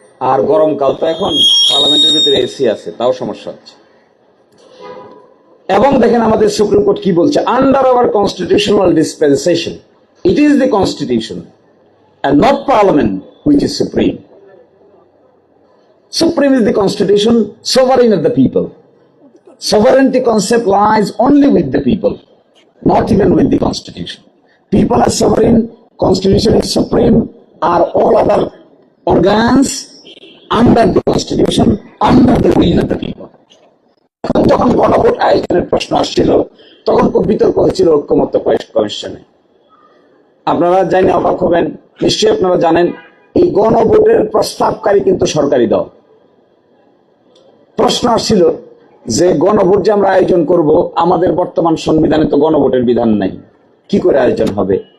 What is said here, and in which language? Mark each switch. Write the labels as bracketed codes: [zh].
[bn] আর গরমকাল তো এখন, পার্লামেন্টের ভিতরে এসি আছে, তাও সমস্যা হচ্ছে। এবং দেখেন আমাদের সুপ্রিম কোর্ট কি বলছে, [en] Under our constitutional dispensation it is the constitution and not parliament which is supreme. Supreme is the constitution, sovereign of the people. Sovereignty concept lies only with the people, not even with the constitution. People are sovereign, constitution is supreme, are all other organs under the constitution, under the will of the people. [bn] এখন যখন গণভোট আয়োজনের প্রশ্ন আসছিল, তখন খুব বিতর্ক হয়েছিল ঐক্যমত্য কমিশনে। আপনারা জানেন, অবাক হবেন, নিশ্চয়ই আপনারা জানেন, এই গণভোটের প্রস্তাবকারী কিন্তু সরকারি দল। প্রশ্ন আসছিল যে গণভোট যে আমরা আয়োজন করব, আমাদের বর্তমান সংবিধানে তো গণভোটের বিধান নাই, কি করে আয়োজন হবে?